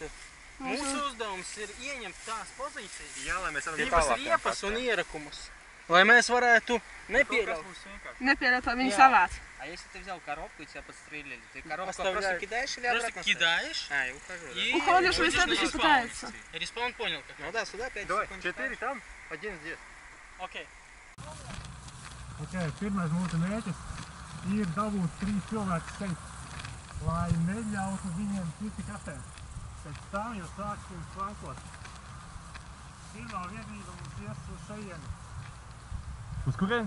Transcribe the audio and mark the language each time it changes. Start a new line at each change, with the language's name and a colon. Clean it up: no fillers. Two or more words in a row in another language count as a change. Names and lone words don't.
Latvian: Mūsu uzdevums ir ieņemt tās pozīcijas. Jā, lai mēs varam divas riepas un ierakumus. Lai mēs varētu nepieļaut. Nepieļaut, lai viņi savāc.
Russian: А если ты взял коробку и тебя подстрелили, ты коробку просто кидаешь или обратно Просто кидаешь и ухожу, да? Уходишь, и следующий пытается. Респаун понял как? Ну да, сюда 5 Давай, секунд. 4 там, 1 здесь. Окей.
Latvian: Ok, pirmais mūsu mērķis ir dabūt 3 cilvēkus šeit, lai neļautu viņiem tikt kastēm. Pēc tam jau sāksim flankot. Pirmā vienība mums ies uz šejieni. Uz kurien?